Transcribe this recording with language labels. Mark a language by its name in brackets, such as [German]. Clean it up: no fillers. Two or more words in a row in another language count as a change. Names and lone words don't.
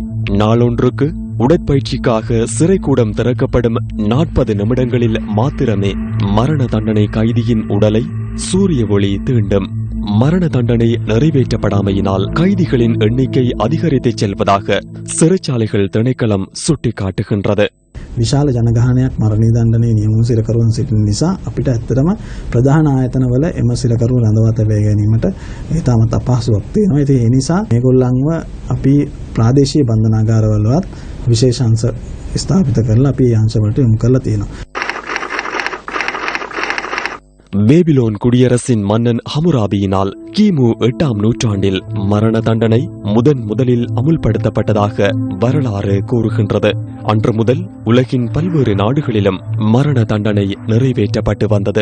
[Tamil] நாளொன்றுக்கு உடற்பயிற்சிக்காக சிறைக்கூடம் திறக்கப்படும் 40 நிமிடங்களில் மாத்திரமே மரண தண்டனை கைதியின் உடலை சூரிய ஒளி தீண்டும். மரண தண்டனை நிறைவேற்றப்படாமையினால் கைதிகளின் எண்ணிக்கை அதிகரித்து செல்வதாக சிறைச்சாலைகள் திணைக்களம் சுட்டிக்காட்டுகின்றது. [Sinhala] විශාල ජනගහනයක් මරණීය දණ්ඩනයේ නියමුණු සිරකරුවන් සිටින නිසා අපිට ඇත්තටම ප්‍රධාන ආයතනවල එම සිරකරුවන් රඳවා තබා ගැනීමට ඉතාමත් අපහසුයක් තියෙනවා. ඉතින් ඒ නිසා මේගොල්ලන්ව අපි ප්‍රාදේශීය බන්ධනාගාරවලවත් විශේෂ අංශ ස්ථාපිත කරලා අපි ඒ අංශවලට යොමු කරලා තියෙනවා. [Tamil] பேபிலோன் குடியரசின் மன்னன் ஹமுராபியினால் கிமு 8ஆம் நூற்றாண்டில் மரண தண்டனை முதலில் அமுல்படுத்தப்பட்டதாக வரலாறு கூறுகின்றது. அன்று முதல் உலகின் பல்வேறு நாடுகளிலும் மரண தண்டனை நிறைவேற்றப்பட்டு வந்தது.